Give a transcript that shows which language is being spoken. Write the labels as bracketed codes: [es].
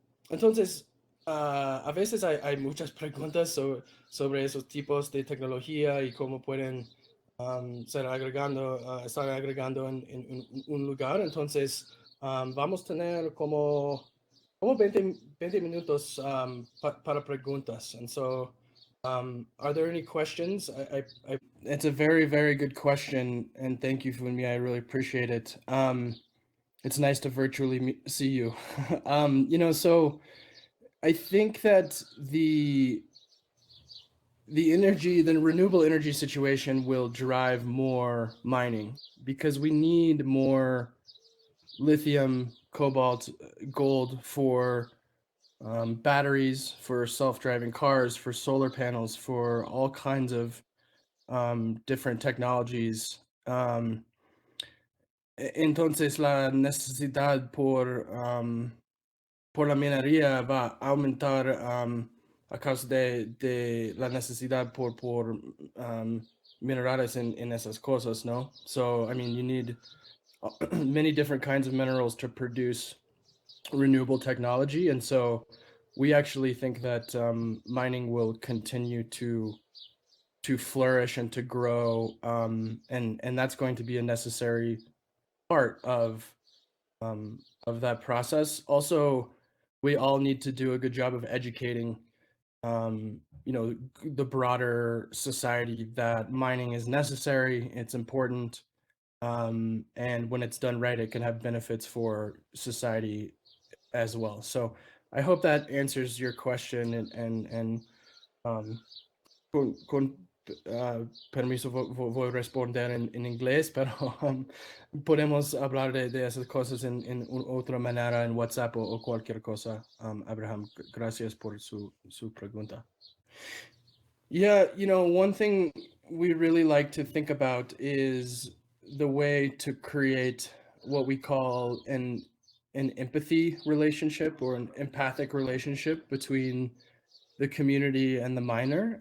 [es] Entonces, a veces hay muchas preguntas sobre esos tipos de tecnología y cómo pueden estar agregando en un lugar. Entonces, vamos a tener como 20 minutos para preguntas. [en] And so, are there any questions? It's a very, very good question. And thank you, Funmi. I really appreciate it. It's nice to virtually see you. So I think that the renewable energy situation will drive more mining because we need more lithium, cobalt, gold for batteries, for self-driving cars, for solar panels, for all kinds of different technologies. [es] Entonces la necesidad por la minería va a aumentar a causa de la necesidad por minerales en esas cosas, ¿no? [en] So, I mean, you need many different kinds of minerals to produce renewable technology. And so we actually think that mining will continue to flourish and to grow. And that's going to be a necessary part of that process. Also, we all need to do a good job of educating the broader society that mining is necessary, it's important, and when it's done right, it can have benefits for society as well. So I hope that answers your question, and [es] con permiso voy a responder en inglés, pero podemos hablar de esas cosas en otra manera en WhatsApp o cualquier cosa. Abraham, gracias por su pregunta. [en] Yeah, one thing we really like to think about is the way to create what we call an empathy relationship or an empathic relationship between the community and the miner.